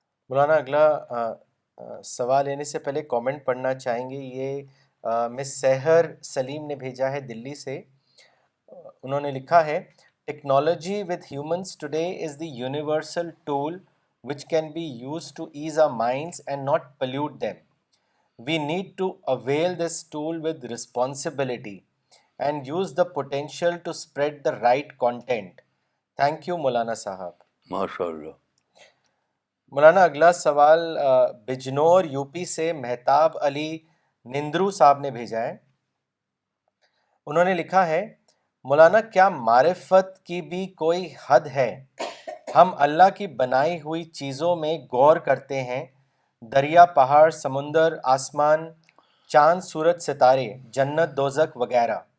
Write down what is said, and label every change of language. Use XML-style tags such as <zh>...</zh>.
<ur>مولانا اگلا سوال لینے سے پہلے کامنٹ پڑھنا چاہیں گے. یہ مس سحر سلیم نے بھیجا ہے دلی سے. انہوں نے لکھا ہے</ur> <en>Technology with humans today is the universal tool which can be used to ease our minds and not pollute them. We need to avail this tool with responsibility and use the potential to spread the right content. Thank you مولانا صاحب.</en> <ur>ماشاء اللہ. مولانا اگلا سوال Bijnor U P سے مہتاب علی نندرو صاحب نے بھیجا ہے. انہوں نے لکھا ہے مولانا کیا معرفت کی بھی کوئی حد ہے؟ ہم اللہ کی بنائی ہوئی چیزوں میں غور کرتے ہیں، دریا، پہاڑ، سمندر، آسمان، چاند، سورج، ستارے، جنت، دوزخ وغیرہ.</ur>